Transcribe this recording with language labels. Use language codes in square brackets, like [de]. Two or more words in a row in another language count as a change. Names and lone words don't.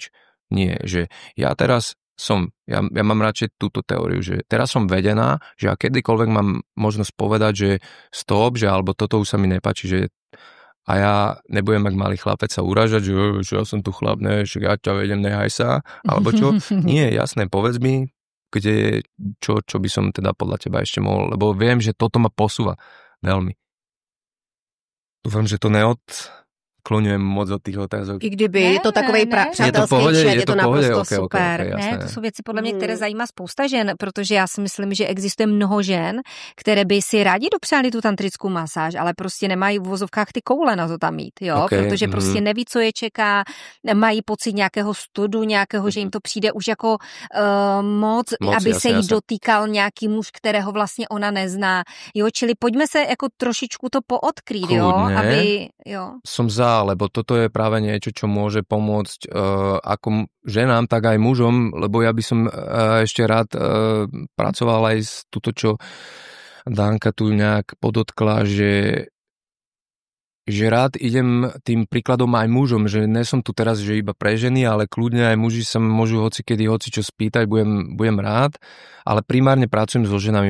[sk] Nie, že ja teraz ja mám radšej túto teóriu, že teraz som vedená, že a kedykoľvek mám možnosť povedať, že stop, že alebo toto už sa mi nepáči, že a ja nebudem jak malý chlapec sa uražať, že ja som tu chlap, ne, že ja ťa vedem, nehaj sa, alebo čo. Nie, jasné, povedz mi, čo by som teda podľa teba ešte mohol, lebo viem, že toto ma posúva veľmi. Dúfam, že to neodkloňujem moc od tých otázok. [cs] I kdyby je to takovej přátelský chat, je to naprosto super. Okay, to jsou věci podle mě, které zajímá spousta žen, protože já si myslím, že existuje mnoho žen, které by si rádi dopřáli tu tantrickou masáž, ale prostě nemají v uvozovkách ty koule na to tam mít, jo, protože prostě neví, co je čeká, mají pocit nějakého studu, nějakého, že jim to přijde už jako moc, aby se jí dotýkal nějaký muž, kterého vlastně ona nezná, jo, čili pojďme se jako trošičku to poodkrýt, jo, aby, jo. [sk] Som za, lebo toto je práve niečo, čo môže pomôcť ako ženám, tak aj mužom, lebo ja by som ešte rád pracoval aj s túto, čo Danka tu nejak podotkla, že rád idem tým príkladom aj mužom, že nie som tu teraz, že iba pre ženy, ale kľudne aj muži sa môžu hocikedy čo spýtať, budem rád, ale primárne pracujem so ženami.